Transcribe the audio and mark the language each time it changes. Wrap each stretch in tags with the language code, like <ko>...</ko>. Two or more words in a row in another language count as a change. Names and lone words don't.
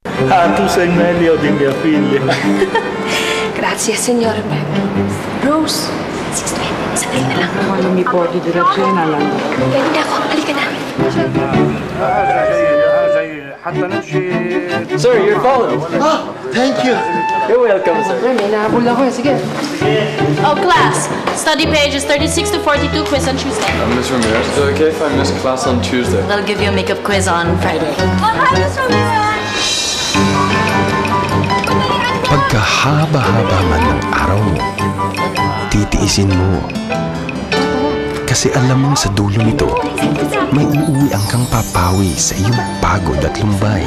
<it>Tu sei meglio di mia figlia. Grazie, signore. Rose, 6:20.</it> <tl>Sandali na lang.</tl> <it>Quando mi porti della cena,</it> <tl>Pwede na ako. Halika na.</tl> <en>Sir, your phone. Ah, thank you. You're welcome, sir.</en> <tl>May nahabol ako. Sige.</tl> <en>Oh, class. Study pages 36 to 42, quiz on Tuesday. Miss Ramirez, is it okay if I miss class on Tuesday? They'll give you a makeup quiz on Friday.</en> <tl>Pagkahaba-haba man ng araw mo, titiisin mo. Kasi alam mong sa dulo nito, may uuwian kang papawi sa iyong pagod at lumbay.</tl>